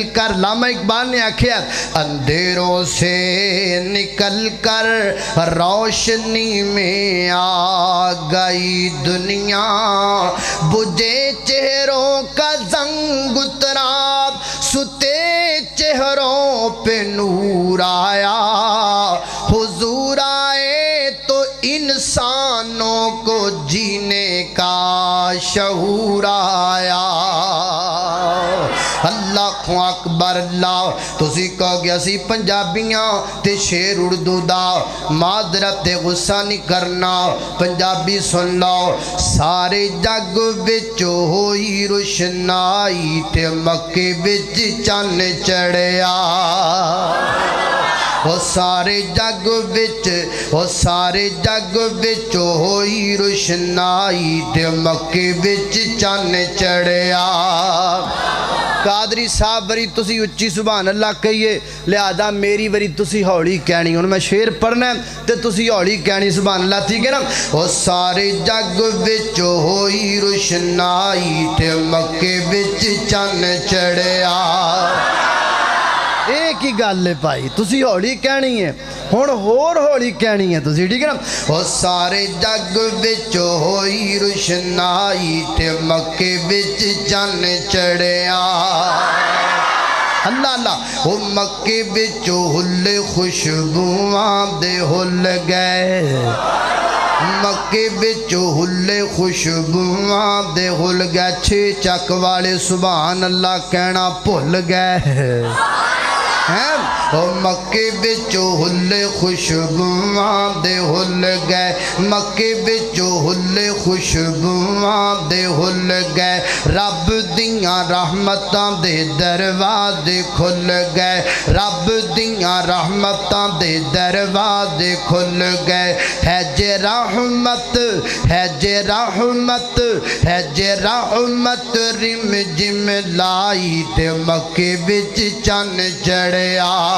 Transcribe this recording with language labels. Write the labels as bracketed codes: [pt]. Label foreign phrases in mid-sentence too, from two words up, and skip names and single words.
[pa] کر، علامہ اقبال نے آکھیا [ur] اندھیروں سے نکل کر روشنی میں آ گئی دنیا، بجھے چہروں کا زنگ اترا ستے چہروں پہ نور آیا، حضور آئے تو انسانوں کو جینے کا شعور آیا۔ [ar] اللہ اکبر اللہ۔ [pa] تسی کہو گے اسی پنجابیاں تے شیر اردو دا، معذرت تے غصہ نہیں کرنا، پنجابی سن لو۔ سارے جگ وچ ہوئی روشنائی تے مکے وچ چن چڑھیا، وہ سارے جگ وچ، وہ سارے جگ وچ ہوئی روشنائی تے مکے وچ چن چڑھیا۔ قادری صاحب وری تسی اچھی [ar] سبحان اللہ [pa] کہیے، لہذا میری وری تسی ہولی کہنی، انہوں میں شیر پڑھنا ہے تے تسی ہولی کہنی [ar] سبحان اللہ، [pa] ٹھیک ہے نا۔ وہ سارے جگ وچ ہوئی روشنائی تے مکے وچ چن چڑھیا۔ ایک ہی گل ہے پائی، تسی ہولی کہنی ہے، ہون ہور ہولی کہنی ہے تسی، ٹھیک ہے نا۔ وہ سارے جگ وچ ہوئی روشنائی تے مکے وچ چن چڑھیا۔ اللہ اللہ۔ وہ مکے وچ ہل خوشبواں دے ہل گئے، مکے وچ ہل خوشبواں دے ہل گئے، چھ چک والے [ar] سبحان اللہ [pa] کہنا بھول گئے۔ مکے وچ ہل خوشبواں دے ہل گئے، مکے وچ ہل خوشبواں دے ہل گئے، رب دیاں رحمتاں دے دروازے کھل گئے، رب دیاں رحمتاں دے دروازے کھل گئے۔ ہے جے رحمت، ہے جے رحمت، ہے جے رحمت رم جم لائی تے مکے وچ چن چڑھیا۔